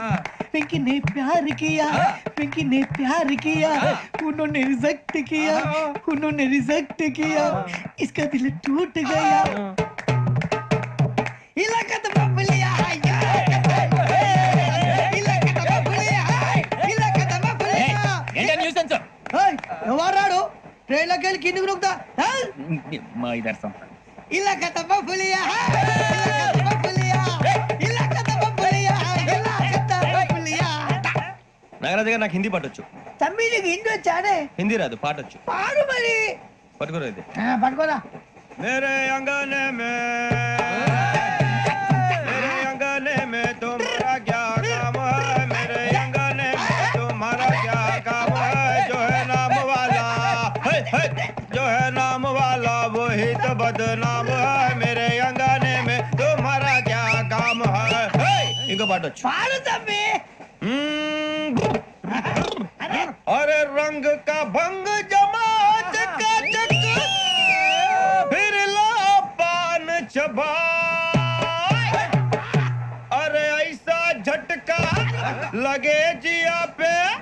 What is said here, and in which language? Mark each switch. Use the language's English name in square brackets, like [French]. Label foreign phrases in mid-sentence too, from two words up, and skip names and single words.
[Hindi] पिंकी ने प्यार किया, पिंकी ने प्यार किया, उन्होंने रिजेक्ट किया, उन्होंने रिजेक्ट किया, इसका दिल टूट गया. इलाका तो बबलिया है, इलाका तो बबलिया है, इलाका तो बबलिया. [Telugu] ఏంట న్యూసెన్స్? ఏయ్ ఎవరాడు ట్రైన్ లోకి వెళ్ళి కిందికి నొక్కుతా. మా ఇదర్సం. [Hindi] ఇలాకా तो बबलिया है, इलाका तो बबलिया, इलाका तो बबलिया, इलाका तो बबलिया. [Telugu] నాగరాజు గారు నాకు హిందీ పాటొచ్చు. తమ్మి నీకు హిందీ వచ్చానే? హిందీ రాదు, పాటొచ్చు. పాడు మరి. పట్టుకోరా ఇది. పట్టుకోరా. [Hindi] मेरे अंगने में मेरे अंगने में तुम्हारा क्या काम है मेरे अंगने में तुम्हारा क्या काम है जो है नाम वाला है है जो है नाम वाला वही तो बदनाम है मेरे अंगने में तुम्हारा क्या काम है है. [Telugu] ఇంకో పాటొచ్చు. పాడు తమ్మి. [Hindi] अरे रंग का भंग जमा चकाचक फिर ला पान चबा अरे ऐसा झटका लगे जिया पे